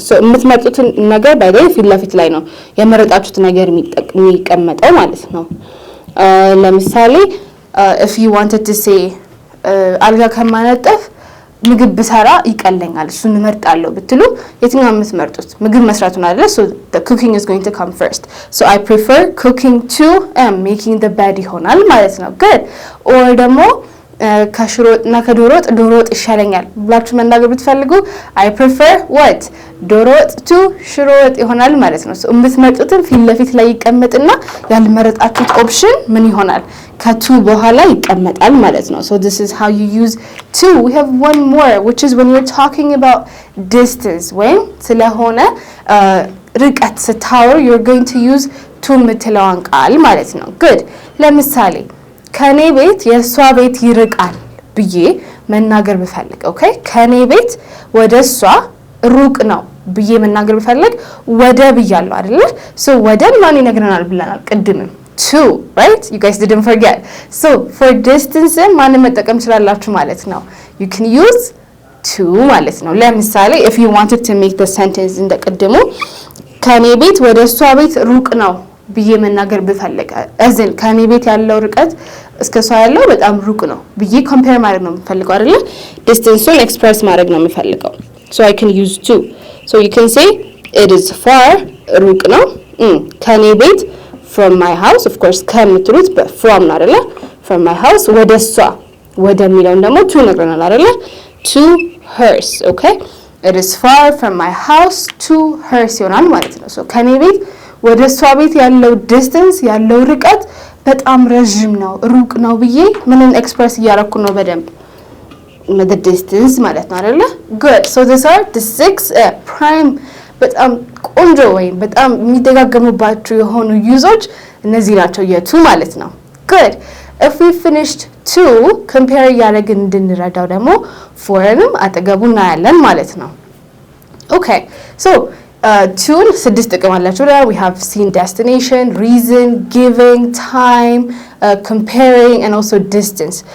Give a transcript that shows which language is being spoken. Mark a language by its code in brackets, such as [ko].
[am] so የምትመርጡትን ነገር by the way ፊት ለፊት ላይ ነው የመረጣችሁት ነገር የሚቀመጠው ማለት ነው። ለምሳሌ [en] if you wanted to say [am] አልጋ ከማነጠፍ ምግብ ብሰራ ይቀለኛል እሱን እመርጣለሁ ብትሉ የትኛው የምትመርጡት? ምግብ መስራቱን አይደለ? [en] so the cooking is going to come first. so I prefer cooking to making the bed [am] ይሆናል ማለት ነው። [en] good. [am] or ደግሞ ከሽሮ ወጥና ከዶሮ ወጥ ዶሮ ወጥ ይሻለኛል ብላችሁ መናገር ብትፈልጉ [en] I prefer what? [am] ዶሮ ወጥ to ሽሮ ወጥ ይሆናል ማለት ነው። so የምትመርጡትን ፊት ለፊት ላይ ይቀመጥና ያልመረጣችሁት ኦፕሽን ምን ይሆናል? ከቱ በኋላ ይቀመጣል ማለት ነው። [en] so this is how you use to. we have one more which is when you're talking about distance [am] ወይም ስለሆነ ርቀት ስታወሩ [en] you're going to use to [am] የምትለዋን ቃል ማለት ነው። [en] good. [am] ለምሳሌ ከኔ ቤት የሷ ቤት ይርቃል ብዬ መናገር ብፈልግ ኦኬ ከኔ ቤት ወደሷ ሩቅ ነው ብዬ መናገር ብፈልግ ወደ ብያለሁ አይደል? [en] so [am] ወደ ማን ይነግረናል ብለናል ቅድምም [en] to, right? you guys didn't forget. so for distance [am] ማን መጠቀም ትችላላችሁ ማለት ነው? you can use to ማለት ነው። ለምሳሌ [en] if you wanted to make the sentence [am] እንደቀደሙ ከኔ ቤት ወደሷ ቤት ሩቅ ነው ብዬ መናገር ብፈልግ አዝን ከኔ ቤት ያለው ርቀት እስከሷ ያለው በጣም ሩቅ ነው ብዬ compare ማድረግ ነው የምፈልገው አይደል? ዲስታንሱን ኤክስፕረስ ማድረግ ነው የምፈልገው so I can use to. [en] so you can say it is far [am] ሩቅ ነው ከኔ ቤት [en] from my house of course [am] ከምትሉት [en] but from ነው አይደል? from my house [am] ወደሷ ወደሚለው ደግሞ to ነግረናል አይደል? [en] to hers. okay it is far from my house to hers [am] ይሆናል ማለት ነው። so ከኔ ቤት ወደሷ ቤት ያለው ዲስታንስ ያለው ርቀት በጣም ረጅም ነው ሩቅ ነው ብዬ ምንን ኤክስፕረስ እያደረኩ ነው በደንብ [en] the distance [am] ማለት ነው አይደል? good. so these are the 6 prime በጣም ቆንጆ ወይም በጣም የሚደጋገሙባቸው የሆኑ ዩዞች እነዚህ ናቸው የቱ ማለት ነው። good. [en] if we finished to compare [am] እያደረግን እንድንረዳው ደግሞ forንም አጠገቡ እናያለን ማለት ነው። okay so to 6 ጥቅም አላቸው። [en] we have seen destination, reason, giving, time, comparing and also distance.